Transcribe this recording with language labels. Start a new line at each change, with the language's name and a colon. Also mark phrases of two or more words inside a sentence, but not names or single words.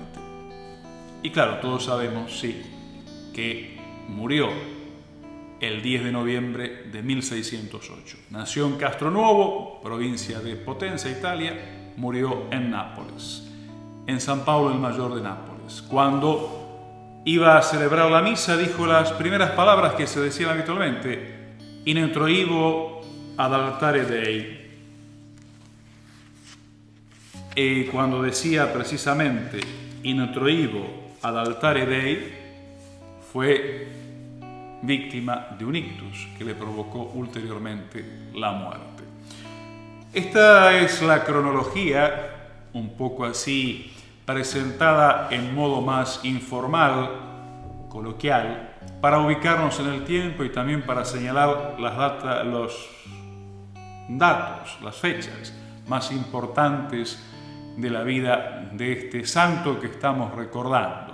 Spanish: Y claro, todos sabemos, sí, que murió el 10 de noviembre de 1608. Nació en Castronuovo, provincia de Potenza, Italia, murió en Nápoles, en San Pablo el Mayor de Nápoles. Cuando iba a celebrar la misa, dijo las primeras palabras que se decían habitualmente:
Latin: in introivo ad altare Dei,
Spanish: cuando decía precisamente
Latin: introibo ad altare Dei,
Spanish: fue víctima de un ictus que le provocó ulteriormente la muerte. Esta es la cronología, un poco así presentada en modo más informal, coloquial, para ubicarnos en el tiempo y también para señalar los datos, las fechas más importantes de la vida de este santo que estamos recordando.